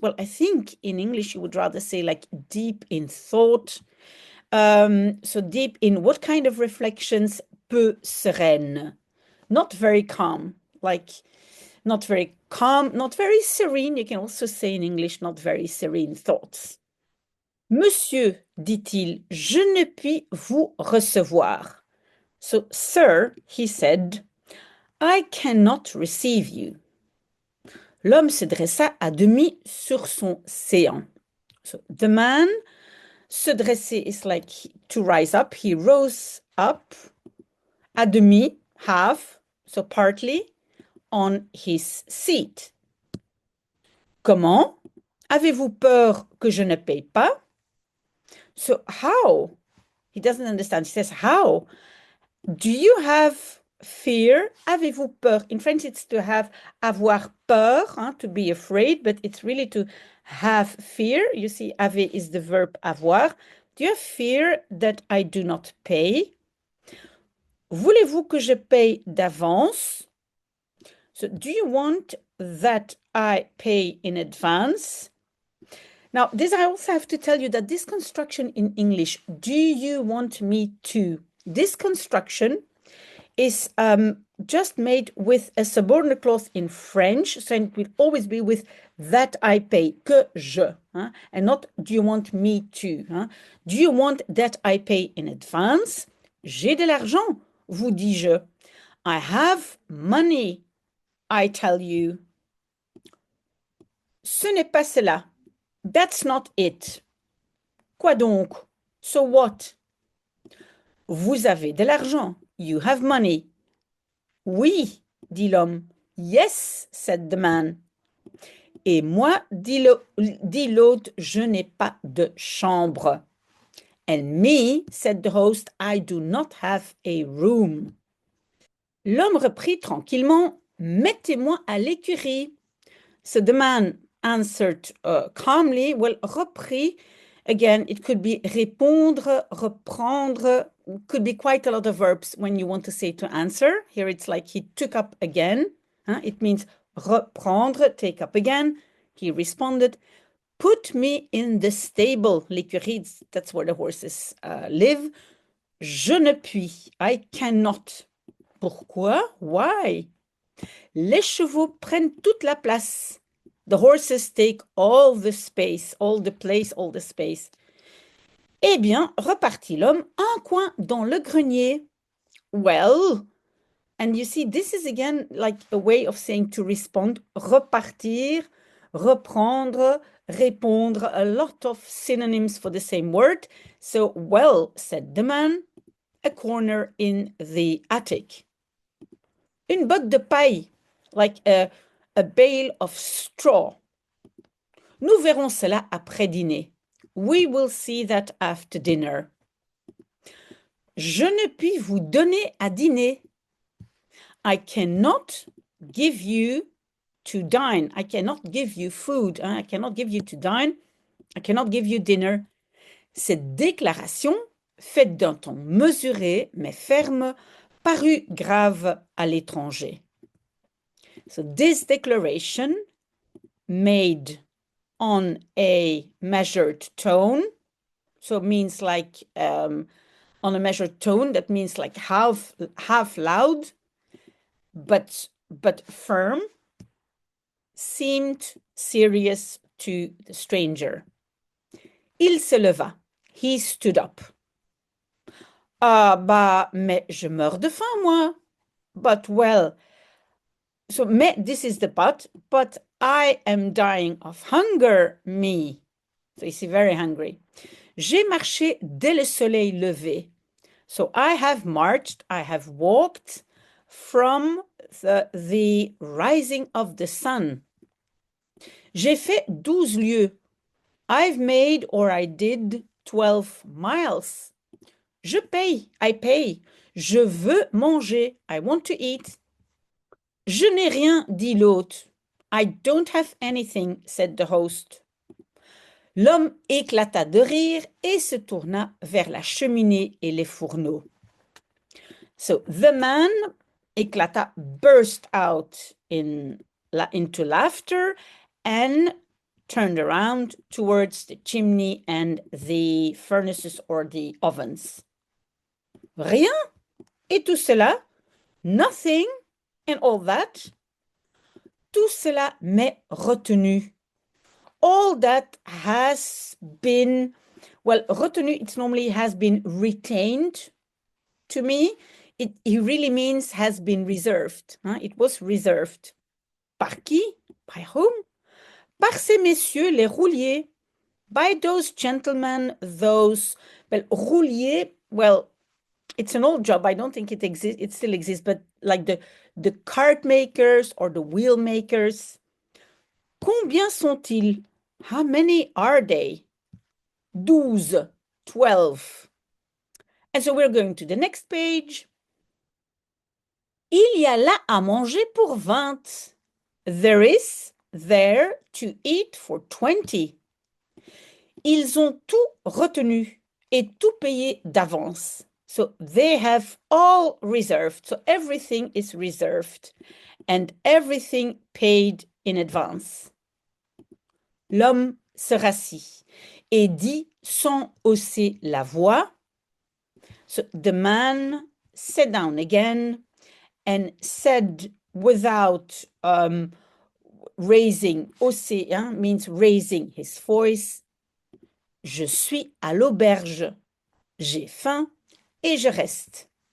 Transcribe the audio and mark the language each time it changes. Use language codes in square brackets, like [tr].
[en] Well, I think in English you would rather say like deep in thought. So deep in what kind of reflections? [fr] Peu sereine. [en] Not very calm, like not very calm, not very serene. You can also say in English, not very serene thoughts. [fr] Monsieur, dit-il, je ne puis vous recevoir. [en] So, sir, he said, I cannot receive you. [fr] L'homme se dressa à demi sur son séant. [en] So, the man, se dresser is like to rise up. He rose up, à demi, half, so partly, on his seat. [fr] Comment? Avez-vous peur que je ne paye pas? [en] So how? He doesn't understand. He says, how? Do you have fear? [fr] Avez-vous peur? [en] In French, it's to have avoir peur, to be afraid, but it's really to have fear. You see, have is the verb avoir. Do you have fear that I do not pay? [fr] Voulez-vous que je paye d'avance? [en] So, do you want that I pay in advance? Now, this I also have to tell you that this construction in English, do you want me to? This construction is just made with a subordinate clause in French, so it will always be with that I pay, que je, hein, and not do you want me to. Hein. Do you want that I pay in advance? [fr] J'ai de l'argent, vous dis-je. [en] I have money, I tell you. [fr] Ce n'est pas cela. [en] That's not it. [fr] Quoi donc? [en] So what? [fr] Vous avez de l'argent. [en] You have money. [fr] Oui, dit l'homme. [en] Yes, said the man. [fr] Et moi, dit l'autre, je n'ai pas de chambre. [en] And me, said the host, I do not have a room. [fr] L'homme reprit tranquillement, mettez-moi à l'écurie. [en] So the man answered calmly, well, reprit, again, it could be répondre, reprendre, could be quite a lot of verbs when you want to say to answer. Here it's like he took up again. Huh? It means reprendre, take up again. He responded, put me in the stable. L'écurie, that's where the horses live. [fr] Je ne puis, [en] I cannot. [fr] Pourquoi? [en] Why? [fr] Les chevaux prennent toute la place. [en] The horses take all the space, all the place, all the space. [fr] Eh bien, repartit l'homme, un coin dans le grenier. [en] Well, and you see, this is again like a way of saying to respond, repartir, reprendre, répondre, a lot of synonyms for the same word. So, well, said the man, a corner in the attic. [fr] Une botte de paille, [en] like a bale of straw. [fr] Nous verrons cela après dîner. [en] We will see that after dinner. Je ne puis vous donner à dîner. I cannot give you to dine. I cannot give you food. I cannot give you to dine. I cannot give you dinner. [fr] Cette déclaration, faite d'un ton mesuré mais ferme, parut grave à l'étranger. [en] So this declaration made on a measured tone, so it means like on a measured tone, that means like half loud, but firm, seemed serious to the stranger. [fr] Il se leva. [en] He stood up. [fr] Ah, bah, mais je meurs de faim, moi. [en] But, well, so, mais, this is the but I am dying of hunger, me. So, he's very hungry. [fr] J'ai marché dès le soleil levé. [en] So, I have marched, I have walked from the rising of the sun. [fr] J'ai fait 12 lieues. [en] I've made or I did 12 miles. [fr] Je paye, [en] I pay. [fr] Je veux manger, [en] I want to eat. [fr] Je n'ai rien, dit l'hôte. [en] I don't have anything, said the host. [fr] L'homme éclata de rire et se tourna vers la cheminée et les fourneaux. [en] So the man éclata, burst out into laughter and turned around towards the chimney and the furnaces or the ovens. [fr] Rien? Et tout cela? [en] Nothing and all that? [fr] Tout cela m'est retenu. [en] All that has been, well, retenu, it normally has been retained to me. It really means has been reserved. Hein? It was reserved. [fr] Par qui? [en] By whom? [fr] Par ces messieurs, les rouliers. [en] By those gentlemen, those, well, roulier, well, it's an old job. I don't think it exists. It still exists, but like the cart makers or the wheel makers. [fr] Combien sont-ils? [en] How many are they? 12, 12. And so we're going to the next page. [fr] Il y a là à manger pour 20. [en] There is there to eat for 20. [fr] Ils ont tout retenu et tout payé d'avance. [en] So they have all reserved. So everything is reserved and everything paid in advance. [fr] L'homme se rassit et dit sans hausser la voix. [en] So the man sat down again and said without raising, hausser means raising his voice. [fr] Je suis à l'auberge. J'ai faim et je reste.